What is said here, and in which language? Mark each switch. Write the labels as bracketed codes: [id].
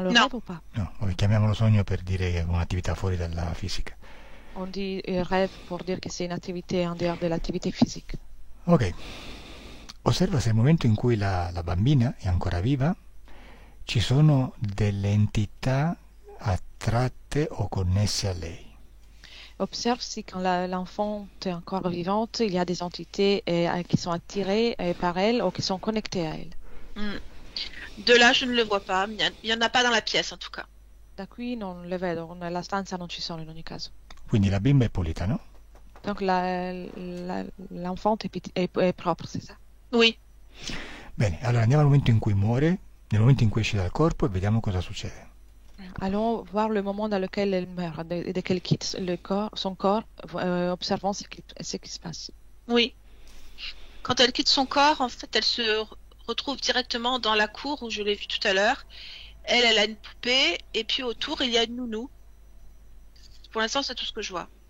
[fr] Non. rêve ou pas? [it] No, vabbè, chiamiamolo sogno per dire che è un'attività fuori dalla fisica. [fr] On dit rêve pour dire que c'est une activité en dehors de l'activité physique. [it] Ok, osserva se nel momento in cui la bambina è ancora viva ci sono delle entità attratte o connesse a lei. [fr] Observe si quand l'enfant est encore vivante, il y a des entités qui sont attirées par elle ou qui sont connectées à elle. Hmm. De là, je ne le vois pas. Il n'y en a pas dans la pièce, en tout cas. [it] Da qui non le vedo, nella stanza non ci sono in ogni caso. Quindi la bimba è pulita, no? [fr] Donc l'enfant est propre, c'est ça? Oui. [it] Bene, allora andiamo al momento in cui muore, nel momento in cui esce dal corpo e vediamo cosa succede. [fr] Allons voir le moment dans lequel elle meurt, dès qu'elle quitte son corps, observons ce qui se passe. Oui. Quand elle quitte son corps, en fait, elle se retrouve directement dans la cour où je l'ai vue tout à l'heure. Elle a une poupée et puis autour, il y a une nounou. Pour l'instant, c'est tout ce que je vois.